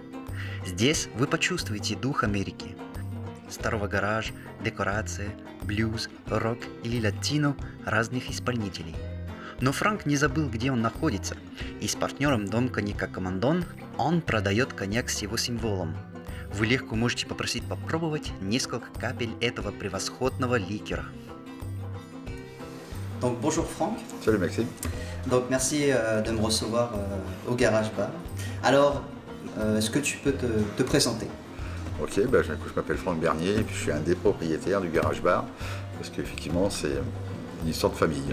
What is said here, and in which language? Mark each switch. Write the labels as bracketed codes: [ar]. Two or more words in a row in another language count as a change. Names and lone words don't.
[ru] Здесь вы почувствуете дух Америки. Старого гараж, декорации, блюз, рок или латино разных исполнителей. Но Франк не забыл, где он находится, и с партнером Дом коньяка Командон он продает коньяк с его символом. Вы легко можете попросить попробовать несколько капель этого превосходного ликера. [fr] Donc bonjour Franck, Salut Maxime. donc merci de me recevoir au Garage Bar. Alors, est-ce que tu peux te présenter? Ok, je m'appelle Franck Bernier et puis je suis un des propriétaires du garage bar parce qu'effectivement c'est une histoire de famille.